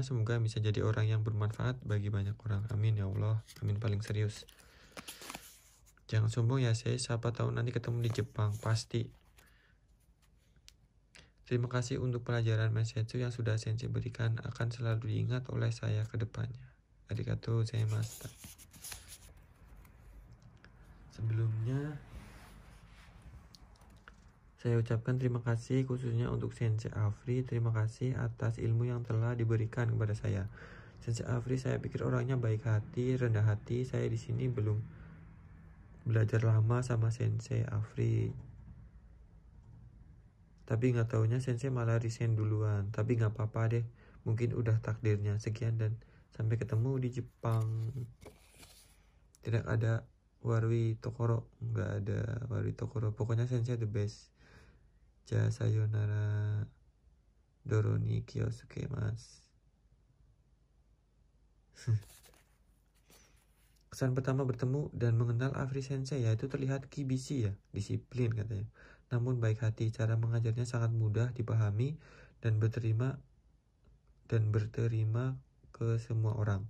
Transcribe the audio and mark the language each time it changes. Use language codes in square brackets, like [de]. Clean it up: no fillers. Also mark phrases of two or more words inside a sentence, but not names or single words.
[id] Semoga bisa jadi orang yang bermanfaat bagi banyak orang. Amin ya Allah. Amin paling serius. Jangan sombong ya saya. Siapa tahu nanti ketemu di Jepang. Pasti. Terima kasih untuk pelajaran Mensetsu yang sudah Sensei berikan. Akan selalu diingat oleh saya ke depannya. [ja] ありがとうございました. [id] Sebelumnya saya ucapkan terima kasih khususnya untuk Sensei Afri. Terima kasih atas ilmu yang telah diberikan kepada saya. Sensei Afri, saya pikir orangnya baik hati, rendah hati. Saya di sini belum belajar lama sama Sensei Afri. Tapi nggak taunya Sensei malah resign duluan. Tapi nggak apa-apa deh. Mungkin udah takdirnya. Sekian dan sampai ketemu di Jepang. Tidak ada [ja] 悪いところ. [id] Nggak ada [ja] 悪いところ. [id] Pokoknya Sensei [en] the best. [ja] じゃさようなら. Doroni kyosuke mas. [id] Kesan pertama bertemu dan mengenal Afri Sensei yaitu terlihat kibisi ya, disiplin katanya. Namun baik hati, cara mengajarnya sangat mudah dipahami dan berterima ke semua orang.